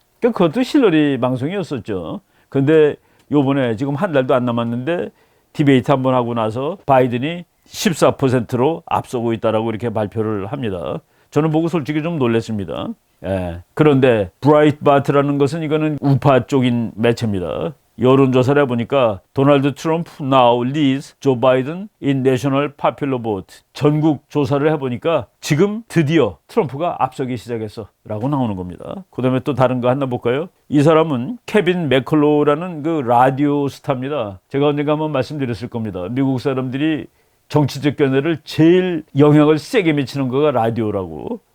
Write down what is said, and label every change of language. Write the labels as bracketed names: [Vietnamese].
[Korean] 그러니까 그것도 힐러리 방송이었었죠. 근데 요번에 지금 한 달도 안 남았는데 디베이트 한번 하고 나서 바이든이 14%로 앞서고 있다라고 이렇게 발표를 합니다. 저는 보고 솔직히 좀 놀랐습니다. 그런데 브라이트바트라는 것은 이거는 우파 쪽인 매체입니다. 여론조사를 해보니까 [English] 도널드 트럼프 now leads Joe Biden in national popular vote. [Korean] 전국 조사를 해보니까 지금 드디어 트럼프가 앞서기 시작했어 라고 나오는 겁니다. 그 다음에 또 다른 거 하나 볼까요? 이 사람은 케빈 맥컬로우라는 그 라디오 스타입니다. 제가 언젠가 한번 말씀드렸을 겁니다. 미국 사람들이 정치적 견해를 제일 영향을 세게 미치는 거가 라디오라고.